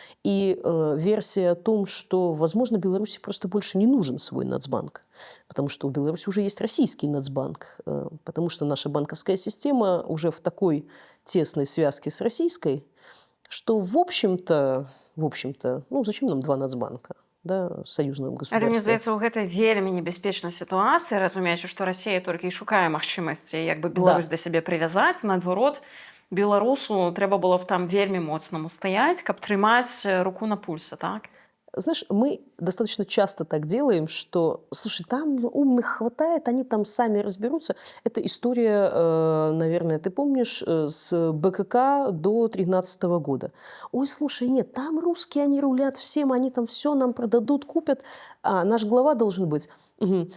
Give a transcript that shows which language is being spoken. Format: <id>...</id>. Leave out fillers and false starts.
<ru>И версия о том, что, возможно, Беларуси просто больше не нужен свой Нацбанк, потому что у Беларуси уже есть российский Нацбанк, потому что наша банковская система уже в такой тесной связке с российской, что, в общем-то, зачем нам два Нацбанка? Да, союзным государствам.</ru> <be>Але мне здаецца, у гэтай вельмі небяспечнай сітуацыі, разумеючы, што Расія толькі і шукае магчымасці Беларусь да сябе прывязаць, наадварот, беларусу трэба было б там вельмі моцнаму стаяць, каб трымаць руку на пульсе, так?</be> <ru>Знаешь, мы достаточно часто так делаем, что, слушай, там умных хватает, они там сами разберутся. Это история, наверное, ты помнишь, с БКК до 2013 года. Ой, слушай, нет, там русские, они рулят всем, они там все нам продадут, купят, а наш глава должен быть. Угу.</ru>